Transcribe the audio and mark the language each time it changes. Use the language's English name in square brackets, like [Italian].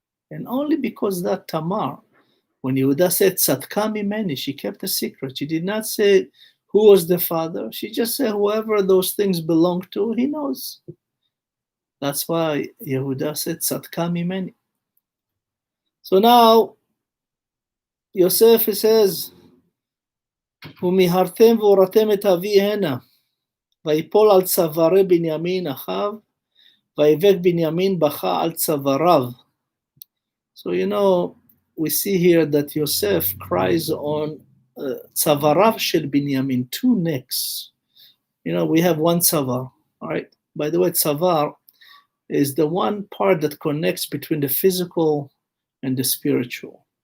[English] And only because that Tamar, when Yehuda said, [Hebrew] Tzadka mimeni, [English] she kept a secret. She did not say who was the father. She just said whoever those things belong to, he knows. That's why Yehuda said, [Hebrew] Tzadka mimeni. [English] So now, Yosef says, [Hebrew] ומיהרתם והורתם את אבי הנה, ויפול על צווארי בנימין אחיו, ויבק בנימין בכה על צוואריו. [English] So you know, we see here that Yosef cries on [Hebrew] צוואריו של בנימין, [English] 2 necks. You know, we have one tzavar, all right? By the way, tzavar is the one part that connects between the physical and the spiritual.